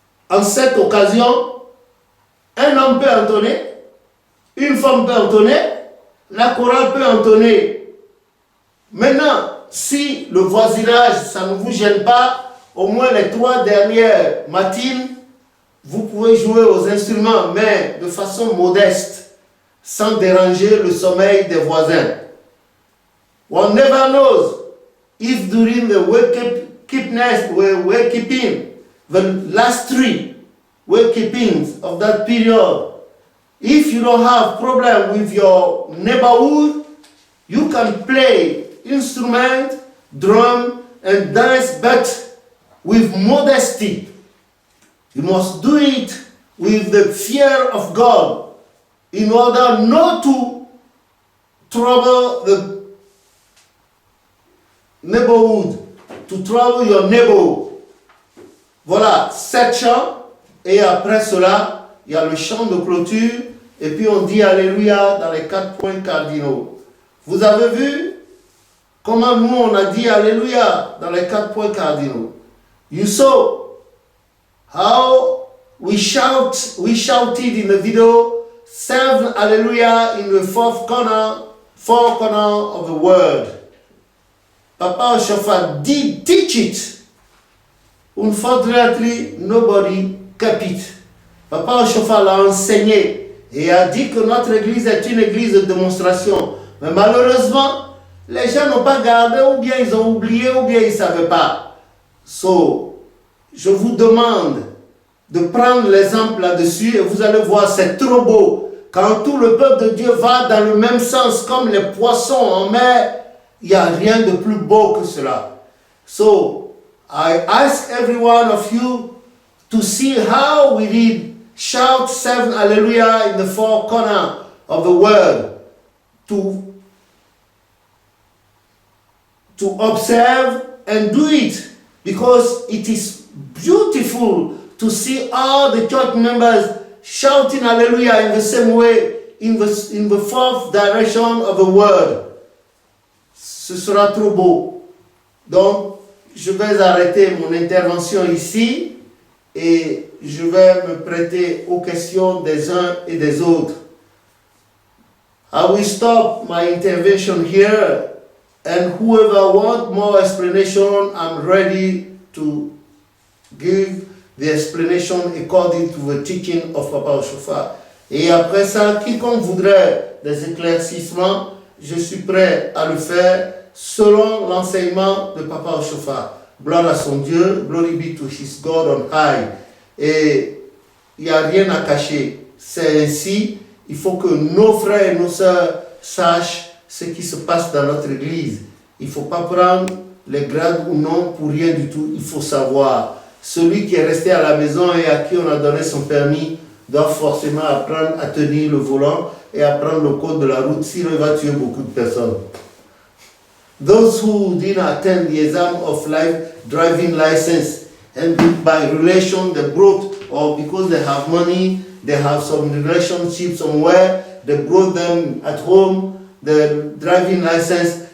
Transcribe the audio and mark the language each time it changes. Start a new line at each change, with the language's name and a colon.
French: En cette occasion, un homme peut entonner, une femme peut entonner, la chorale peut entonner. Maintenant, si le voisinage, ça ne vous gêne pas, au moins les 3 dernières matines, vous pouvez jouer aux instruments, mais de façon modeste, sans déranger le sommeil des voisins.
English: One never knows if during the wakekeeping, the last 3 wakekeepings of that period, if you don't have problem with your neighborhood, you can play instrument, drum, and dance, but with modesty. You must do it with the fear of God in order not to trouble the neighborhood, to trouble your neighbor.
French: Voilà, 7 chants, et après cela, il y a le chant de clôture, et puis on dit Alléluia dans les 4 points cardinaux. Vous avez vu comment nous on a dit Alléluia dans les 4 points cardinaux.
English: You saw how we shouted in the video 7 Hallelujah in the four corner of the word. Papa Oshofa did teach it. Unfortunately, nobody kept it.
French: Papa Oshofa l'a enseigné et a dit que notre église est une église de démonstration. Mais malheureusement, les gens n'ont pas gardé, ou bien ils ont oublié, ou bien ils ne savaient pas. So, je vous demande de prendre l'exemple là-dessus et vous allez voir, c'est trop beau. Quand tout le peuple de Dieu va dans le même sens comme les poissons en mer, il n'y a rien de plus beau que cela.
English: So, I ask every one of you to see how we did shout 7 Hallelujah in the 4 corners of the word, to observe and do it, because it is beautiful to see all the church members shouting Hallelujah in the same way, in the fourth direction of the word.
French: Ce sera trop beau. Donc, je vais arrêter mon intervention ici et je vais me prêter aux questions des uns et des autres.
English: I will stop my intervention here, and whoever wants more explanation, I'm ready to give the explanation according to the teaching of Papa Oshofa.
French: Et après ça, quiconque voudrait des éclaircissements, je suis prêt à le faire selon l'enseignement de Papa Oshofa. Gloire à son Dieu,
English: glory be to his God on high.
French: Et il n'y a rien à cacher. C'est ainsi, il faut que nos frères et nos sœurs sachent ce qui se passe dans notre église. Il ne faut pas prendre les grades ou non pour rien du tout. Il faut savoir. Celui qui est resté à la maison et à qui on a donné son permis doit forcément apprendre à tenir le volant et apprendre le code de la route, sinon il va tuer beaucoup de personnes.
English: Those who didn't attend the exam of life driving license and by relation they brought, or because they have money, they have some relationship somewhere, they brought them at home the driving license.